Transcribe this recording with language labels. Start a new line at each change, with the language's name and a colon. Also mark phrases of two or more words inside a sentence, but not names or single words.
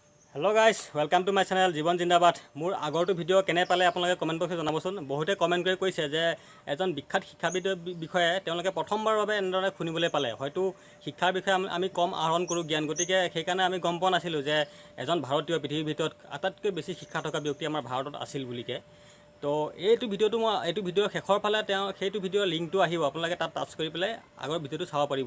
English: Hello guys, welcome to my channel Jiban Jindabad.
Assamese: মোৰ আগৰটো ভিডিঅ' কেনে পালে আপোনালোকে
English: comment box
Assamese: ত জনাবচোন. বহুতে কমেণ্ট কৰি কৈছে যে এজন বিখ্যাত শিক্ষাবিদৰ বিষয়ে তেওঁলোকে প্ৰথমবাৰৰ বাবে এনেদৰে শুনিবলৈ পালে। হয়তো শিক্ষাৰ বিষয়ে আমি কম আহৰণ কৰো জ্ঞান, গতিকে সেইকাৰণে আমি গম পোৱা নাছিলো যে এজন ভাৰতীয় পৃথিৱীৰ ভিতৰত আটাইতকৈ বেছি শিক্ষা থকা ব্যক্তি আমাৰ ভাৰতত আছিল বুলিকে। তো এইটো ভিডিঅ'ৰ শেষৰ ফালে সেইটো ভিডিঅ'ৰ লিংকটো আহিব, আপোনালোকে তাত টাচ কৰি পেলাই আগৰ ভিডিঅ'টো চাব পাৰিব।